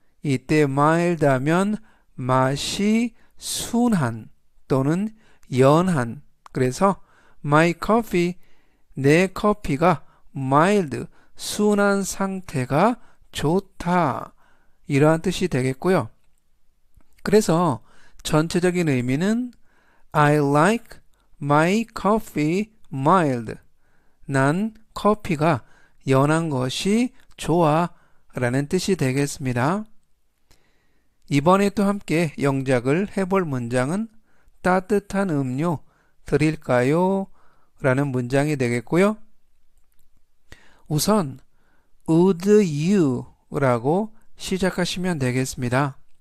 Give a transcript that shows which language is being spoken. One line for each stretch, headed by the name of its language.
Korean: 이때 mild 하면 맛이 순한 또는 연한. 그래서 my coffee, 내 커피가 mild, 순한 상태가 좋다. 이러한 뜻이 되겠고요. 그래서 전체적인 의미는
English: I like my coffee mild.
Korean: 난 커피가 연한 것이 좋아 라는 뜻이 되겠습니다. 이번에 또 함께 영작을 해볼 문장은 따뜻한 음료 드릴까요? 라는 문장이 되겠고요. 우선 would you 라고 시작하시면 되겠습니다.